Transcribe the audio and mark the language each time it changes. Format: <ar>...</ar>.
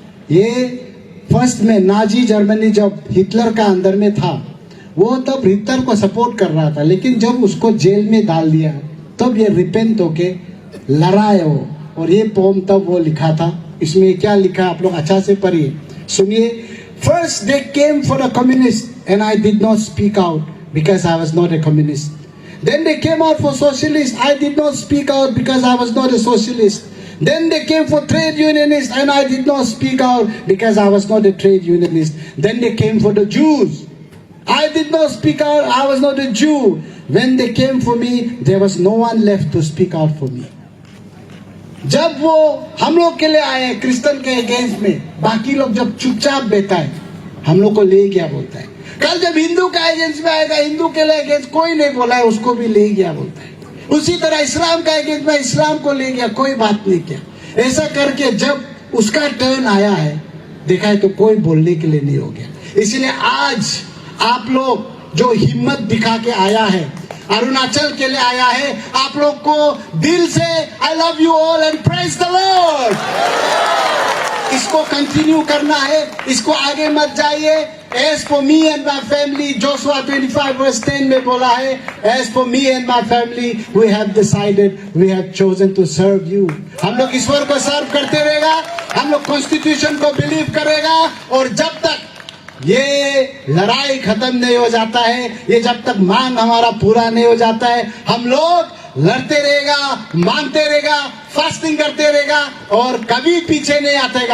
<hi>ये फर्स्ट में Nazi Germany जब हिटलर का अंदर में था, वो तब हिटलर को सपोर्ट कर रहा था, लेकिन जब उसको जेल में डाल दिया तब ये रिपेंट होके लड़ाए वो। और ये पोम तब वो लिखा था। इसमें क्या लिखा आप लोग अच्छा से पढ़िए, सुनिए।</hi> <en>First they came for a communist and I did not speak out because I was not a communist. Then they came out for socialists. I did not speak out because I was not a socialist. Then they came for trade unionists and I did not speak out because I was not a trade unionist. Then they came for the Jews. I did not speak out. I was not a Jew. When they came for me, there was no one left to speak out for me.</en> <hi>जब वो हम लोग के लिए आए Christian के against में, बाकी लोग जब चुपचाप बैठा है, हम लोग को ले गया बोलता है। कल जब हिंदू का अगेंस्ट में आएगा, हिंदू के लिए अगेंस्ट कोई नहीं बोला है, उसको भी ले गया बोलता है। उसी तरह इस्लाम का अगेंस्ट में इस्लाम को ले गया, कोई बात नहीं किया। ऐसा करके जब उसका टर्न आया है, देखा है तो कोई बोलने के लिए नहीं हो गया। इसलिए आज आप लोग जो हिम्मत दिखा के आया है, अरुणाचल के लिए आया है, आप लोग को दिल से</hi> <en>I love you all and praise the Lord.</en> <hi>इसको कंटिन्यू करना है, इसको आगे मत जाइए।</hi> <en>As for me and my family, Joshua 25 verse 10</en> <hi>में बोला है,</hi> <en>As for me and my family, we have decided, we have chosen to serve you.</en> <hi>हम लोग ईश्वर को सर्व करते रहेगा, हम लोग कॉन्स्टिट्यूशन को बिलीव करेगा, और जब तक ये लड़ाई खत्म नहीं हो जाता है, ये जब तक मांग हमारा पूरा नहीं हो जाता है, हम लोग लड़ते रहेगा, मांगते रहेगा, फास्टिंग करते रहेगा, और कभी पीछे नहीं आतेगा।</hi>